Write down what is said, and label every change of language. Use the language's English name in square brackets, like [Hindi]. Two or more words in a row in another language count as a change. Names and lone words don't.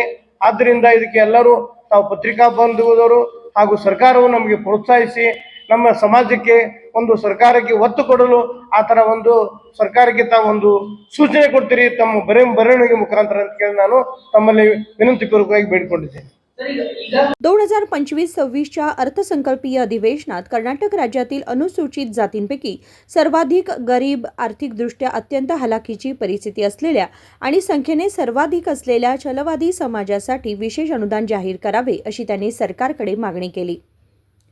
[Kannada] ಆದ್ದರಿಂದ ಇದಕ್ಕೆ ಎಲ್ಲರೂ ತಾವು ಪತ್ರಿಕಾ ಬಂಧುಗಳವರು ಹಾಗೂ ಸರ್ಕಾರವು ನಮಗೆ ಪ್ರೋತ್ಸಾಹಿಸಿ ನಮ್ಮ ಸಮಾಜಕ್ಕೆ ಒಂದು ಸರ್ಕಾರಕ್ಕೆ ಒತ್ತು ಕೊಡಲು ಆ ಥರ ಒಂದು ಸರ್ಕಾರಕ್ಕೆ ತಾವು ಒಂದು ಸೂಚನೆ ಕೊಡ್ತೀರಿ ತಮ್ಮ ಬರವಣಿಗೆ ಮುಖಾಂತರ ಅಂತ ಕೇಳಿ ನಾನು ತಮ್ಮಲ್ಲಿ ವಿನಂತಿಪೂರ್ವಕವಾಗಿ ಬೇಡಿಕೊಂಡಿದ್ದೇನೆ। [Marathi] 2025-26च्या अर्थसंकल्पीय अधिवेशनात कर्नाटक राज्यातील अनुसूचित जातींपैकी सर्वाधिक गरीब, आर्थिकदृष्ट्या अत्यंत हलाखीची परिस्थिती असलेल्या आणि संख्येने सर्वाधिक असलेल्या छलवादी समाजासाठी विशेष अनुदान जाहीर करावे अशी त्यांनी सरकारकडे मागणी केली।